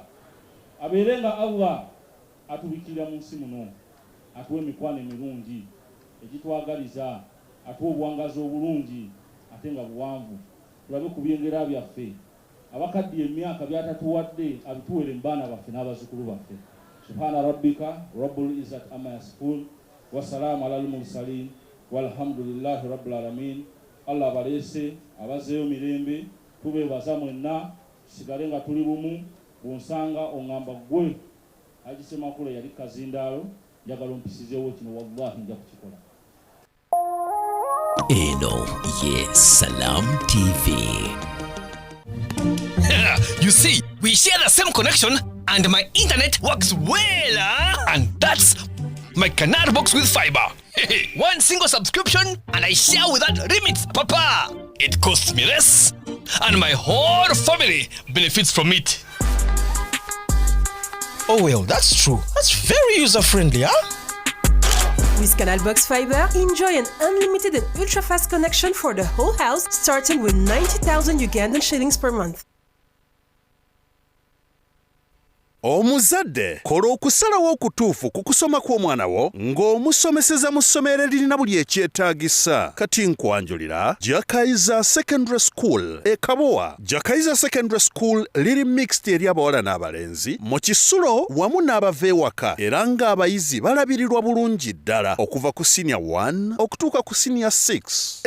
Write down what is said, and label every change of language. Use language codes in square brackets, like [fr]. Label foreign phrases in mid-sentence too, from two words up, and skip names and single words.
[lg] Abeere nga Allah atubikirira mu nsi muno, atuwe emikwano emirungi egitwagaliza, atuwe obuwangazi obulungi ate nga buwanvu, tulabe ku byengera byaffe, abakaddiye emyaka byatatuwadde abituwere mu baana baffe n'abazzukulu baffe. [ar] سبحان ربك رب العزة عما يصفون وسلام على المرسلين والحمد لله رب العالمين. [lg] Allah baleese abazeeyo mirembe, tubeebaza mwenna, tusigale nga tuli bumu. Bw'onsanga oŋŋamba ggwe Haji Ssemakula yali kazindaalo, njagala ompisizeewo kino, wallahi nja kukikola. Eno ye Salam TV. [en] You see, we share the same connection and my internet works well, and that's my Canal box with fiber. One single subscription and I share without limits, Papa. It costs me less and my whole family benefits from it. Oh well, that's true. That's very user-friendly, huh? With Canal Box Fiber, enjoy an unlimited and ultra-fast connection for the whole house, starting with 90,000 Ugandan shillings per month. [lg] Omuzadde kola okusalawo okutuufu ku kusoma kw'omwana wo ng'omusomeseza mu ssomero eririna buli ekyetaagisa. Kati nkwanjulira Jakaiza Secondary School e Kabowa. Jakaiza Secondary School liri mixed eri abawala n'abalenzi mu Kisulo wamu n'abava ewaka, era ng'abayizi balabirirwa bulungi ddala okuva ku senior 1 okutuuka ku senior 6.